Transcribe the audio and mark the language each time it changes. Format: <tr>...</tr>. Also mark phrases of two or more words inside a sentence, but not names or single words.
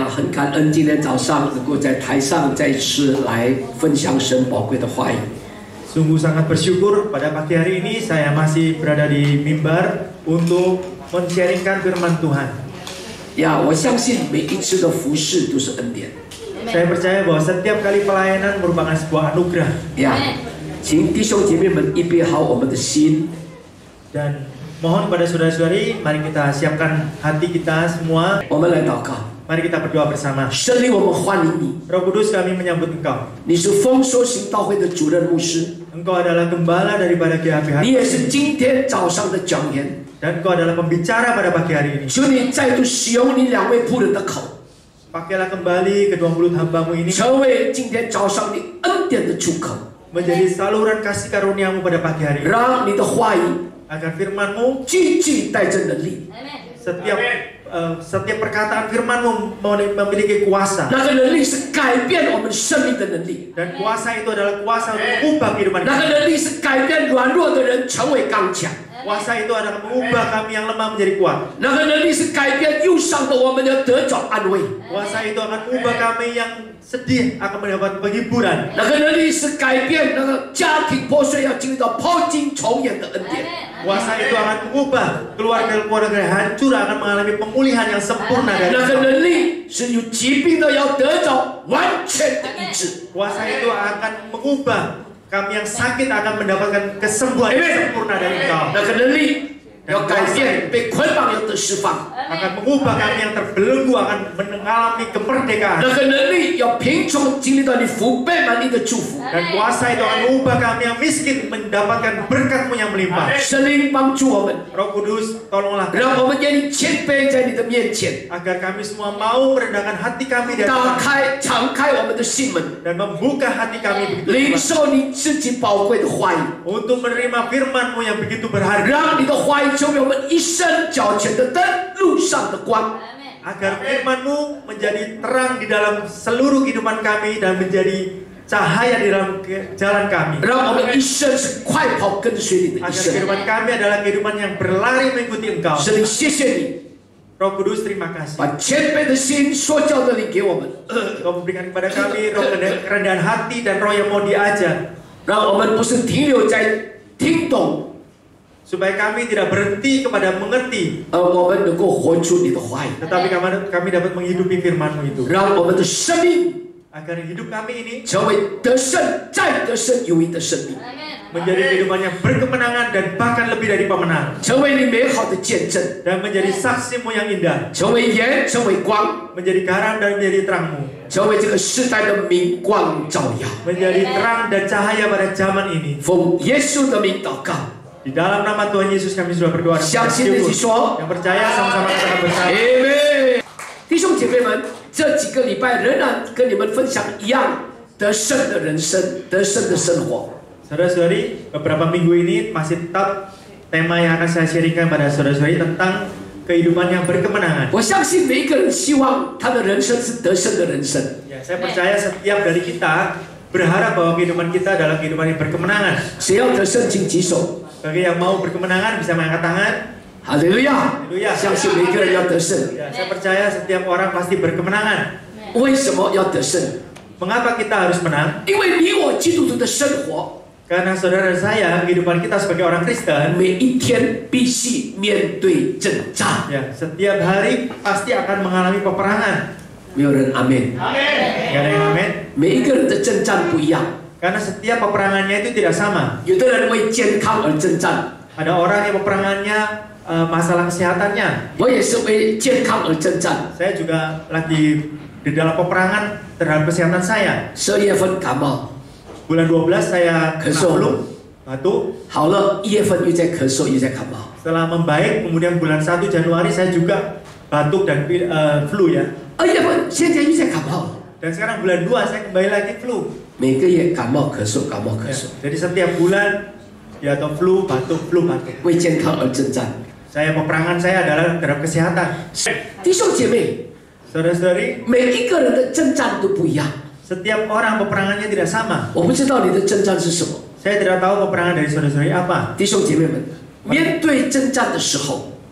<zh>很感恩今天早上能够在台上再次来分享神宝贵的话语。</zh> <id>Sungguh sangat bersyukur pada pagi hari ini saya masih berada di mimbar untuk men-sharingkan firman Tuhan.</id> <zh>呀，我相信每一次的服事都是恩典。</zh> <id>Saya percaya bahwa setiap kali pelayanan merupakan sebuah anugerah.</id> <zh>呀，请弟兄姐妹们预备好我们的心，</zh> <id>Dan mohon kepada saudara-saudari, mari kita siapkan hati kita semua.</id> <zh>我们来祷告。</zh> <id>Mari kita berdoa bersama.</id> <zh>圣灵，我们欢迎你，</zh> <id>Roh Kudus, kami menyambut Engkau.</id> <zh>你是丰收行道会的主任牧师，</zh> <id>Engkau adalah gembala daripada GHB</id> <zh>你也是今天早上的讲员。</zh> <id>dan Engkau adalah pembicara pada pagi hari ini.</id> <zh>求你再度使用你2位仆人的口，</zh> <id>Pakailah kembali kedua mulut hamba-Mu ini</id> <zh>成为今天早上你恩典的出口，</zh> <id>menjadi saluran kasih karunia-Mu pada pagi hari ini.</id> <zh>让你的话语</zh> <id>Agar firman-Mu,</id> <zh>句句带着能力，</zh> <id>setiap perkataan firman-Mu memiliki kuasa.</id> <zh>那个能力是改变我们生命的能力，</zh> <id>Dan kuasa itu adalah kuasa untuk mengubah kehidupan</id> <zh>那个</zh> <id>kita.</id> <zh>能力是改变软弱的人成为刚强，</zh> <id>Kuasa itu adalah mengubah kami yang lemah menjadi kuat.</id> <zh>那个能力是改变忧伤的我们要得着安慰，</zh> <id>Kuasa itu akan mengubah kami yang sedih akan mendapat penghiburan.</id> <zh>那个能力是改变那个家庭破碎要进入到破镜重圆的恩典。</zh> <id>Kuasa itu akan mengubah keluarga-keluarga hancur akan mengalami pemulihan yang sempurna dari</id> <zh>那个</zh> <id>Engkau.</id> <zh>能力是有疾病的要得着完全的医治。</zh> <id>Kuasa itu akan mengubah kami yang sakit akan mendapatkan kesembuhan yang sempurna dari Engkau.</id> <zh>那个能力要改变被捆绑要得释放，</zh> <id>Akan mengubah kami yang terbelenggu akan mengalami kemerdekaan.</id> <zh>那个能力要贫穷经历到你福杯满溢的祝福。</zh> <id>Dan kuasa itu akan mengubah kami yang miskin mendapatkan berkat-Mu yang melimpah.</id> <zh>神灵帮助我们，</zh> <id>Roh Kudus, tolonglah</id> <zh>让</zh> <id>kami</id> <zh>我们愿意谦卑在你的面前，</zh> <id>agar kami semua mau merendahkan hati kami di</id> <zh>打</zh> <id>hadapan</id> <zh>开、敞开我们的心门，</zh> <id>dan membuka hati kami begitu</id> <zh>领</zh> <id>luas</id> <zh>受你自己宝贵的话语，</zh> <id>untuk menerima firman-Mu yang begitu berharga.</id> <zh>让你的话语成为我们一生脚前的灯，路上的光。</zh> <id>Agar firman-Mu menjadi terang di dalam seluruh kehidupan kami dan menjadi cahaya di dalam jalan kami.</id> <zh>让我们一生是快跑跟随你的一</zh> <id>Agar</id> <zh>生。</zh> <id>kehidupan kami adalah kehidupan yang berlari mengikuti Engkau.</id> <zh>神灵，谢谢你</zh> <id>Roh Kudus, terima kasih.</id> <zh>把谦卑的心、说教的灵给我们，</zh> <id>Engkau memberikan kepada kami roh kerendahan hati dan roh yang mau diajar.</id> <zh>让我们不是停留在听懂，</zh> <id>Supaya kami tidak berhenti kepada mengerti,</id> <zh>而我们能够活出你的话语，</zh> <id>tetapi kami dapat menghidupi firman-Mu itu.</id> <zh>让我们的生命</zh> <id>Agar hidup kami ini</id> <zh>成为得胜再得胜有赢的生命，</zh> <id>menjadi kehidupan yang berkemenangan dan bahkan lebih dari pemenang.</id> <zh>成为你美好的见证，</zh> <id>Dan menjadi saksi-Mu yang indah.</id> <zh>成为盐，成为光，</zh> <id>Menjadi garam dan menjadi terang-Mu.</id> <zh>成为这个时代的明光照耀。</zh> <id>Menjadi terang dan cahaya pada zaman ini.</id> <zh>奉耶稣的名祷告，</zh> <id>Di dalam nama Tuhan Yesus kami sudah berdoa.</id> <zh>相信的一起说</zh> <id>Yang percaya sama-sama katakan bersama.</id> <zh>，Amen。弟兄姐妹们，这几个礼拜仍然跟你们分享一样得胜的人生，得胜的生活。</zh> <id>Saudara-saudari, beberapa minggu ini masih tetap tema yang akan saya sharingkan pada saudara-saudari tentang kehidupan yang berkemenangan.</id> <zh>我相信每一个人希望他的人生是得胜的人生。</zh> <id>Ya, saya percaya setiap dari kita berharap bahwa kehidupan kita adalah kehidupan yang berkemenangan.</id> <zh>谁要得胜，请举手。</zh> <id>Bagi yang mau berkemenangan bisa mengangkat tangan.</id> <zh>哈利路亚！</zh> <id>Haleluya.</id> <zh>相信每一个人要得胜。</zh> <id>Ya, saya percaya setiap orang pasti berkemenangan.</id> <zh>为什么要得胜？</zh> <id>Mengapa kita harus menang?</id> <zh>因为你我基督徒的生活，</zh> <id>Karena saudara saya, kehidupan kita sebagai orang Kristen,</id> <zh>每一天必须面对征战。</zh> <id>ya, setiap hari pasti akan mengalami peperangan.</id> <zh>没有人阿门。</zh> <id>Gak ada yang amin.</id> <zh>每一个人的征战不一样，</zh> <id>Karena setiap peperangannya itu tidak sama.</id> <zh>有的人为健康而征战，</zh> <id>Ada orang yang peperangannya masalah kesehatannya.</id> <zh>我也是为健康而征战。</zh> <id>Saya juga lagi di dalam peperangan terhadap kesehatan saya.</id> <zh>12 月份感冒，</zh> <id>Bulan 12 saya kena Kesel. flu, batuk.</id> <zh>好了，1月份又在咳嗽，又在感冒。</zh> <id>Setelah membaik, kemudian bulan 1 Januari saya juga batuk dan flu ya.</id> <zh>2 月份现在又在感冒，</zh> <id>Dan sekarang bulan 2 saya kembali lagi flu.</id> <zh>每个月感冒咳嗽，感冒咳</zh> <id>Ya,</id> <zh>嗽，</zh> <id>jadi setiap bulan ya atau flu, batuk, flu, batuk.</id> <zh>为健康而征战。</zh> <id>Peperangan saya adalah terhadap kesehatan.</id> <zh>弟兄姐妹，</zh> <id>Saudara-saudari,</id> <zh>每一个人的征战都不一样。</zh> <id>setiap orang peperangannya tidak sama.</id> <zh>我不知道你的征战是什么，</zh> <id>Saya tidak tahu peperangan dari saudara-saudari apa.</id> <zh>弟兄姐妹们，面对征战的时候，</zh>